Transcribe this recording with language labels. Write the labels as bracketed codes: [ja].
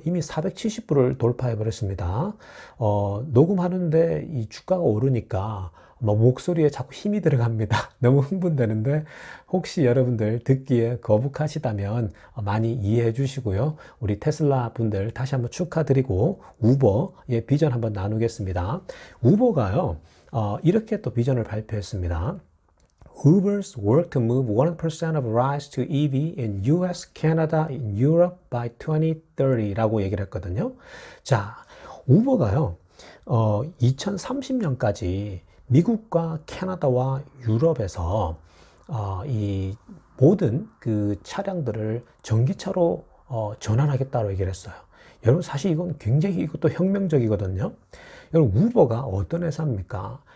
[ko] 이미 470불을 돌파해 버렸습니다. 녹음하는데 이 주가가 오르니까 목소리에 자꾸 힘이 들어갑니다. 너무 흥분되는데 혹시 여러분들 듣기에 거북하시다면 많이 이해해 주시고요. 우리 테슬라 분들 다시 한번 축하드리고 우버의 비전 한번 나누겠습니다. 우버가요, 이렇게 또 비전을 발표했습니다. [en] Uber's work to move 1% of rides to EV in US, Canada, and Europe by 2030라고 [ko] 얘기를 했거든요. 자, 우버가요, 2030년까지 미국과 캐나다와 유럽에서 이 모든 그 차량들을 전기차로 전환하겠다고 얘기를 했어요. 여러분, 사실 이건 굉장히 이것도 혁명적이거든요. 여러분, 우버가 어떤 회사입니까?